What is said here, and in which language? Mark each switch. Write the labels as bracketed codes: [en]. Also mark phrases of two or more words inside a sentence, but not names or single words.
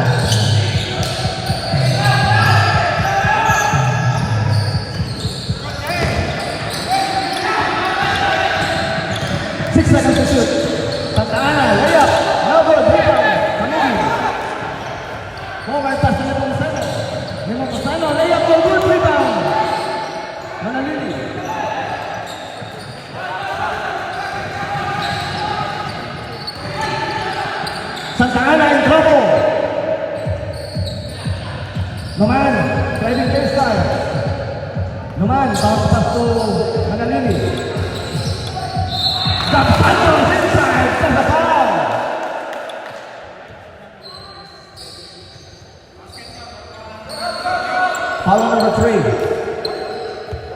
[en] Six seconds to shoot. Santa Ana, layup. No good, rebound. Kamigi. Forward pass to Nepomuceno. Nepomuceno, layup, no good, rebound. Manalili. Santa Ana in trouble. Numan, driving baseline. Numan, bounce pass to Manalili. Capanos inside, that's a foul. Foul number 3.